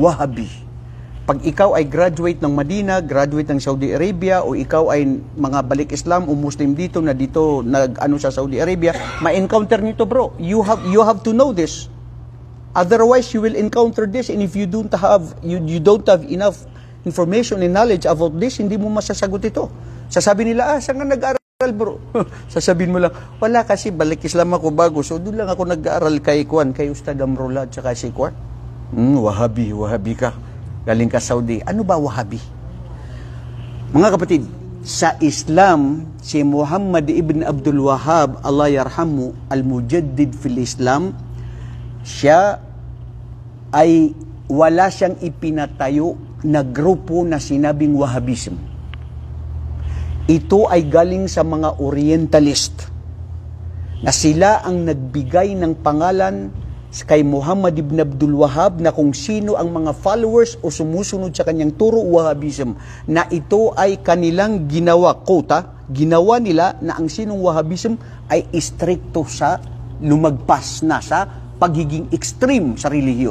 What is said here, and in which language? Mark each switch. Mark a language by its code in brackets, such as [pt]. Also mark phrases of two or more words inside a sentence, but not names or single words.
[tl] Wahabi. Pag ikaw ay graduate ng Madina, graduate ng Saudi Arabia, o ikaw ay mga balik Islam o Muslim dito na dito nag-ano sa Saudi Arabia, ma-encounter nito, bro. [en] You have to know this. Otherwise, you will encounter this, and if you don't have enough information and knowledge about this, [tl] hindi mo masasagot ito. Sasabi nila, saan ka nag-aral, bro? Sasabihin mo lang, wala kasi balik Islam ako bago, so doon lang ako nag-aaral kay Ustad Amrullah at saka si Kwan. Wahabi ka. Galing ka Saudi. Ano ba Wahabi? Mga kapatid, sa Islam, si Muhammad ibn Abdul Wahhab, [ar] الله يرحمه, المجدد في الإسلام, [tl] siya ay wala siyang ipinatayo na grupo na sinabing Wahhabism. Ito ay galing sa mga Orientalist na sila ang nagbigay ng pangalan kay Muhammad ibn Abdul Wahhab na kung sino ang mga followers o sumusunod sa kanyang turo, Wahhabism, na ito ay kanilang ginawa nila na ang sinong Wahhabism ay istrikto sa lumagpas na sa pagiging extreme sa relihiyon.